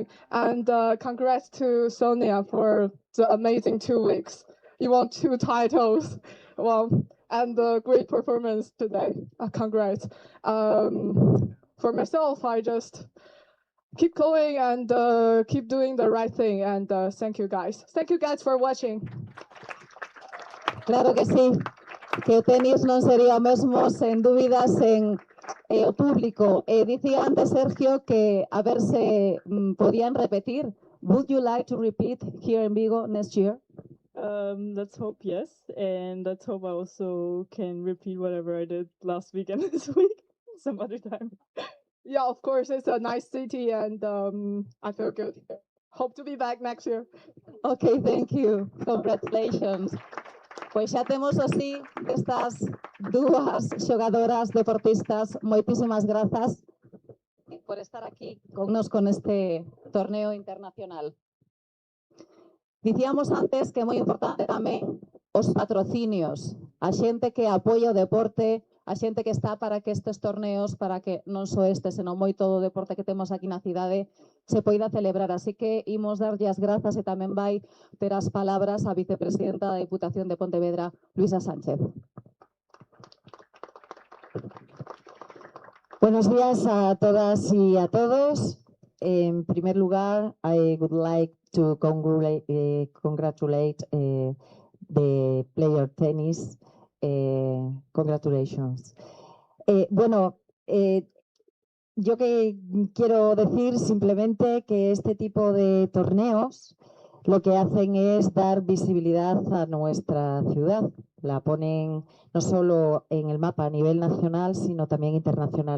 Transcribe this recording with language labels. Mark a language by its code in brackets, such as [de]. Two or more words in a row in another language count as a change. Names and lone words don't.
[en] And congrats to Sonia for the amazing 2 weeks. You won 2 titles. Wow, and great performance today. Congrats. For myself, I just keep going and keep doing the right thing. And thank you guys. Thank you guys for watching. [gl] Claro que sí, que o tenis non sería o mesmo sen dúbidas sen o público. Dicía antes Sergio que a ver se podían repetir. [en] Would you like to repeat here in Vigo next year? Let's hope yes, and let's hope I also can repeat whatever I did last week and this week some other time. Yeah, of course, it's a nice city, and I feel good. Hope to be back next year. Okay, thank you. Congratulations. [gl] Pois xa temos así estas dúas xogadoras deportistas. Moitísimas grazas por estar aquí connosco neste torneo internacional. Dicíamos antes que é moi importante tamén os patrocinios, a xente que apoia o deporte, a xente que está para que estes torneos, para que non só este, senón moi todo o deporte que temos aquí na cidade, se poida celebrar. Así que imos darlle as grazas e tamén vai ter as palabras a vicepresidenta da Diputación de Pontevedra, Luisa Sánchez. [es] Buenos días a todas y a todos. En primer lugar, [en] I would like to congratulate the player tennis. Congratulations. [es] Yo que quiero decir simplemente que este tipo de torneos lo que hacen es dar visibilidad a nuestra ciudad. La ponen no solo en el mapa a nivel nacional, sino también internacional.